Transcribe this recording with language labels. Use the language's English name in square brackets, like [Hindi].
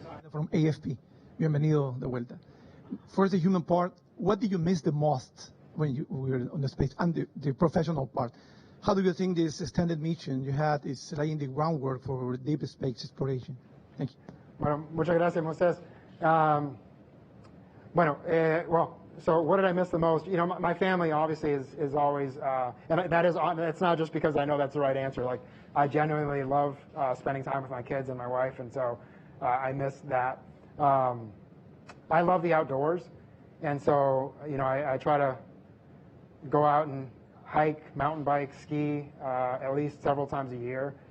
[English] From AFP. [Spanish] Bienvenido de vuelta. [English] For the human part, what did you miss the most when you were on the space, and the professional part? How do you think this extended mission you had is laying the groundwork for deep space exploration? Thank you. [Spanish] Bueno, muchas gracias, Moisés. [English] So what did I miss the most? You know, my family obviously is always, and it's not just because I know that's the right answer. Like, I genuinely love spending time with my kids and my wife, and so I miss that. I love the outdoors, and so, you know, I try to go out and hike, mountain bike, ski at least several times a year.